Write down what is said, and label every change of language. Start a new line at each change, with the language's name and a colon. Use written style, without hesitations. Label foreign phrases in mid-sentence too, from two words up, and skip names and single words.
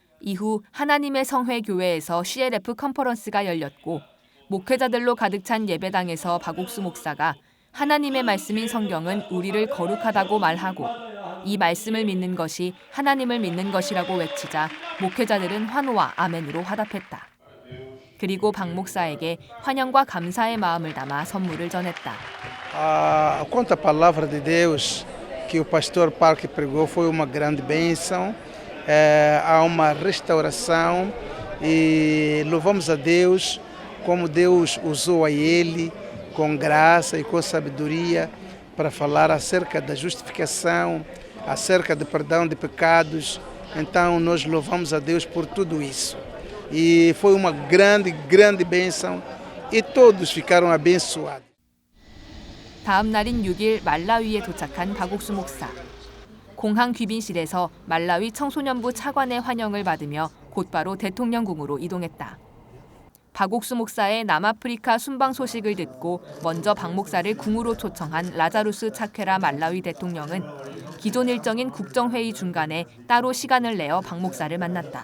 Korean: 이후 하나님의 성회 교회에서 CLF 컨퍼런스가 열렸고 목회자들로 가득 찬 예배당에서 박옥수 목사가 하나님의 말씀인 성경은 우리를 거룩하다고 말하고 이 말씀을 믿는 것이 하나님을 믿는 것이라고 외치자 목회자들은 환호와 아멘으로 화답했다. 그리고 박 목사에게 환영과 감사의 마음을 담아 선물을 전했다.
Portuguese: Quanto à palavra de Deus que o pastor Parque pregou foi uma grande bênção. Há uma restauração e louvamos a Deus como Deus usou a ele com graça e com sabedoria para falar acerca da justificação, acerca do perdão de pecados. Então nós louvamos a Deus por tudo isso. E foi uma grande bênção e todos ficaram abençoados.
Korean: 다음 날인 6일 말라위에 도착한 박옥수 목사. 공항 귀빈실에서 말라위 청소년부 차관의 환영을 받으며 곧바로 대통령궁으로 이동했다. 박옥수 목사의 남아프리카 순방 소식을 듣고 먼저 박 목사를 궁으로 초청한 라자루스 차퀘라 말라위 대통령은 기존 일정인 국정회의 중간에 따로 시간을 내어 박 목사를 만났다.